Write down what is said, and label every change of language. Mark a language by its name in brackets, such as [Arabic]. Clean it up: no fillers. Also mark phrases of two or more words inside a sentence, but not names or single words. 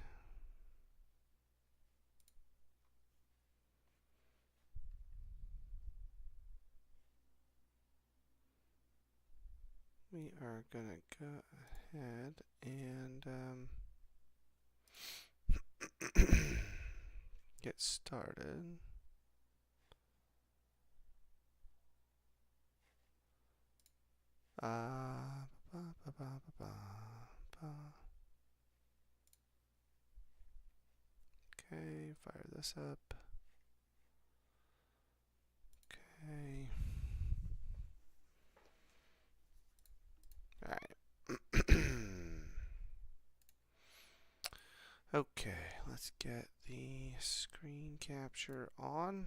[English] We are gonna go ahead and get started. Uh, ba, ba, ba, ba, ba, ba. Okay, fire this up. Okay. Alright. Okay, let's get the screen capture on.